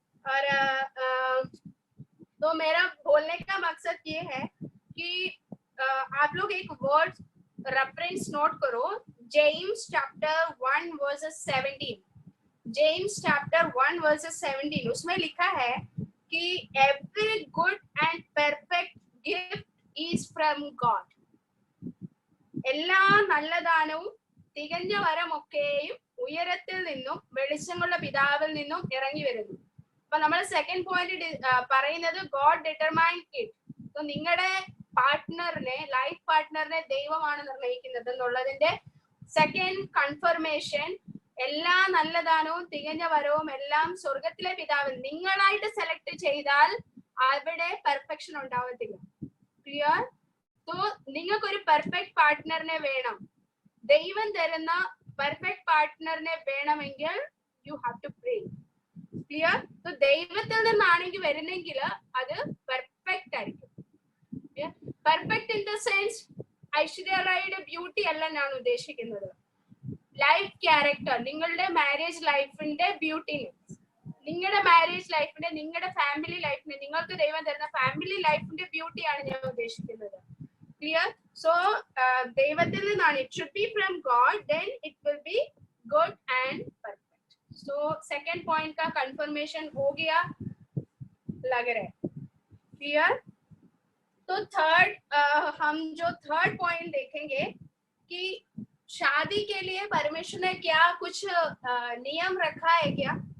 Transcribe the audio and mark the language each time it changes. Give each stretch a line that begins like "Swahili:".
Hindi: और तो मेरा बोलने का मकसद ये है कि आप लोग एक वर्ड रेफरेंस नोट करो, James chapter 1 versus 17। James chapter 1 versus 17, उसमें लिखा है कि
English: Every good and perfect gift is from God.
Malayalam: എല്ലാ നല്ല ദാനവും തികഞ്ഞ വരമൊക്കെയും ഉയരത്തിൽ നിന്നും വെളിച്ചമുള്ള പിതാവിൽ നിന്നും ഇറങ്ങി വരുന്നു. അപ്പൊ നമ്മൾ സെക്കൻഡ് പോയിന്റ് പറയുന്നത്
English: God determine it.
Malayalam: അപ്പൊ നിങ്ങളുടെ പാർട്ട്ണറിനെ, ലൈഫ് പാർട്ട്ണറിനെ ദൈവമാണ് നിർണ്ണയിക്കുന്നത് എന്നുള്ളതിന്റെ സെക്കൻഡ് കൺഫർമേഷൻ, എല്ലാ നല്ല ദാനവും തികഞ്ഞ വരവും എല്ലാം സ്വർഗത്തിലെ പിതാവിൽ നിങ്ങളായിട്ട് സെലക്ട് ചെയ്താൽ അവിടെ പെർഫെക്ഷൻ ഉണ്ടാവത്തില്ല. ക്ലിയർ? तो നിങ്ങൾക്ക് ഒരു പെർഫെക്റ്റ് പാർട്ട്ണറിനെ വേണം, ദൈവം തരുന്ന പെർഫെക്റ്റ് പാർട്ട്ണറിനെ വേണമെങ്കിൽ
English: You have to pray.
Malayalam: Clear? तो ദൈവത്തിൽ നിന്നാണെങ്കിൽ വരുന്നെങ്കിൽ അത് പെർഫെക്റ്റ് ആയിരിക്കും.
English: perfect in the sense
Malayalam: Aishwarya റായിയുടെ beauty അല്ല ഞാൻ ഉദ്ദേശിക്കുന്നത്, ലൈഫ് ക്യാരക്ടർ, നിങ്ങളുടെ മാരേജ് ലൈഫിന്റെ ബ്യൂട്ടിനെസ്, നിങ്ങളുടെ മാരേജ് ലൈഫിന്റെ, നിങ്ങളുടെ ഫാമിലി ലൈഫിന്റെ, നിങ്ങൾക്ക് ദൈവം തരുന്ന ഫാമിലി ലൈഫിന്റെ ബ്യൂട്ടിയാണ് ഞാൻ ഉദ്ദേശിക്കുന്നത്.
English: Clear? So
Malayalam: devatil ninaan,
English: it should be from God, then it will be good and perfect. So second point
Hindi: का confirmation हो गया लग रहा है.
English: Clear?
Hindi: तो थर्ड हम जो थर्ड पॉइंट देखेंगे कि शादी के लिए परमेश्वर ने क्या कुछ नियम रखा है क्या?